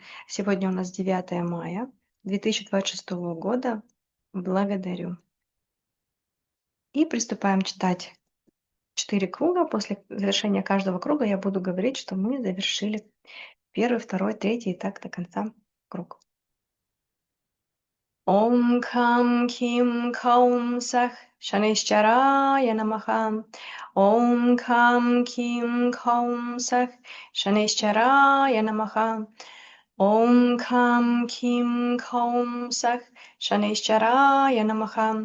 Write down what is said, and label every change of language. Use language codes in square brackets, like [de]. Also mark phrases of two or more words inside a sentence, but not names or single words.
[ru] Сегодня у нас 9 мая 2026 года. Благодарю. И приступаем читать 4 круга. После завершения каждого круга я буду говорить, что мы завершили 1, 2, 3 и так до конца круг. [sa] ॐ खं कीं कौं सः शनैश्चराय नमः. ॐ खं कीं कौं सः शनैश्चराय नमः. ॐ खं कीं कौं सः शनैश्चराय नमः.